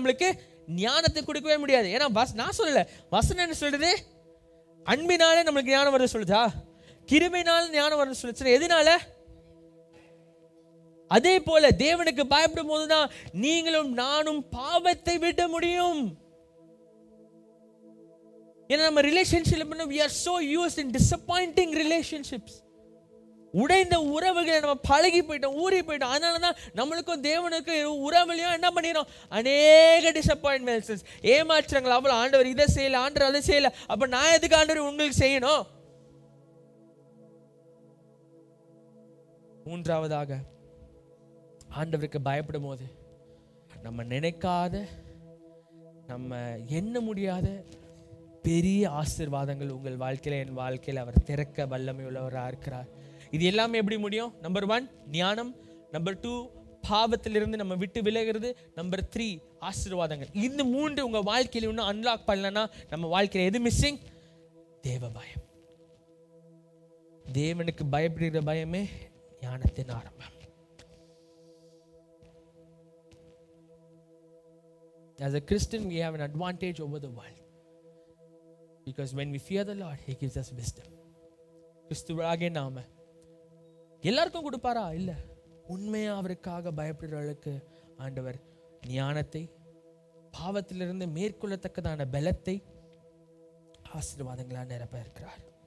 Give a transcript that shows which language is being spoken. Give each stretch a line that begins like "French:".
Tamil: நம்மளுக்கு ஞானத்தை கொடுக்கவே முடியாது. ஏன்னா நான் சொல்லல, வசனம் என்ன சொல்றது? அன்பினாலே நம்மளுக்கு ஞானம் வருது சொல்லுதா? கிருபையினால ஞானம் வருது சொல்லுச்சு. எதனால? அதே போல தேவனுக்கு பயப்படும் போதுதான் நீங்களும் நானும் பாவத்தை விட முடியும். ஏன்னா நம்ம relationship
English: we are so used in disappointing relationships.
Tamil: உடைந்த உறவுகளை நம்ம பழகி போயிட்டோம், ஊறி போயிட்டோம். அதனாலதான் நம்மளுக்கும் தேவனுக்கும் உறவுலையும் என்ன பண்ணிடும்? அநேக டிசப்பாயின்மெண்ட்ஸ், ஏமாற்றங்கள். அவ்வளவு ஆண்டவர் இதை செய்யல, ஆண்டவர் அதை செய்யல, அப்ப நான் எதுக்கு ஆண்டவர் உங்களுக்கு செய்யணும்? மூன்றாவதாக, ஆண்டவருக்கு பயப்படும் போது நம்ம நினைக்காத, நம்ம எண்ண முடியாத பெரிய ஆசீர்வாதங்கள் உங்கள் வாழ்க்கையில, என் வாழ்க்கையில அவர் திறக்க வல்லமை உள்ளவராக இருக்கிறார். இது எல்லாமே எப்படி முடியும்? நம்பர் 1 ஞானம், நம்பர் 2 பாவத்திலிருந்து நம்ம விட்டு விலகிறது, நம்பர் 3 ஆசீர்வாதங்கள். இந்த 3 உங்க வாழ்க்கையில இன்னும் அன்லாக் பண்ணலன்னா நம்ம வாழ்க்கையில எது மிஸ்ஸிங்? தேவ பயம். தேவனுக்கு பயப்படுகிற பயமே ஞானத்தின் ஆரம்பம்.
English: As a Christian, we have an advantage over the world, because when we fear the Lord, He gives us wisdom.
Tamil: கிறிஸ்துவாகிய நாம எல்லாருக்கும் கொடுப்பாரா? இல்ல. உண்மையா அவருக்காக பயப்படுறவர்களுக்கு ஆண்டவர் ஞானத்தை, பாவத்திலிருந்து மேற்கொள்ளத்தக்கதான பலத்தை, ஆசீர்வாதங்களால் நிரப்ப இருக்கிறார்.